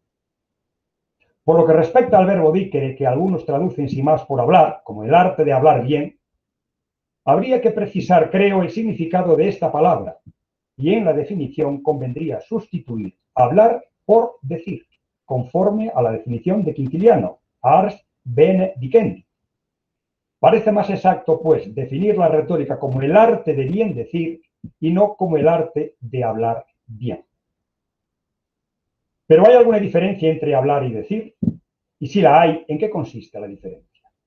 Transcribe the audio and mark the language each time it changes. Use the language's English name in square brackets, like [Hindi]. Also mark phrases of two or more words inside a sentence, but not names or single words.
[Spanish] Por lo que respecta al verbo dicere, que algunos traducen sin más por hablar, como el arte de hablar bien, habría que precisar, creo, el significado de esta palabra, y en la definición convendría sustituir hablar por decir, conforme a la definición de Quintiliano, [Latin] ars bene dicendi. [Spanish] Parece más exacto, pues, definir la retórica como el arte de bien decir y no como el arte de hablar bien. Pero ¿hay alguna diferencia entre hablar y decir? Y si la hay, ¿en qué consiste la diferencia?